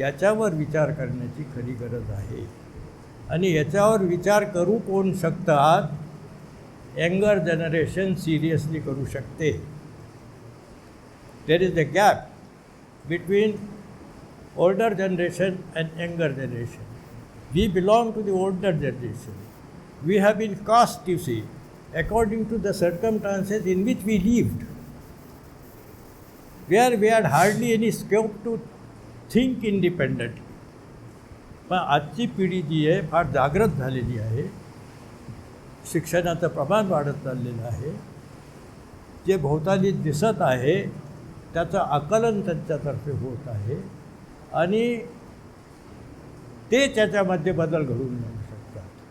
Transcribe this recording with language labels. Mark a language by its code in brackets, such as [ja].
[mr] याच्यावर विचार करण्याची खरी गरज आहे. आणि याच्यावर विचार करू कोण शकतात? [en] younger generation seriously [mr] करू शकते. [en] There is a gap between older generation and younger generation. We belong to the older generation. We have been cast, you see, according to the circumstances in which we lived, where we had hardly any scope to think independently. [mr] पण आजची पिढी जी आहे फार जागृत झालेली आहे. शिक्षणाचं प्रमाण वाढत चाललेलं आहे. जे भोवताली दिसत आहे त्याचं आकलन त्यांच्यातर्फे होत आहे आणि ते त्याच्यामध्ये बदल घडवून आणू शकतात.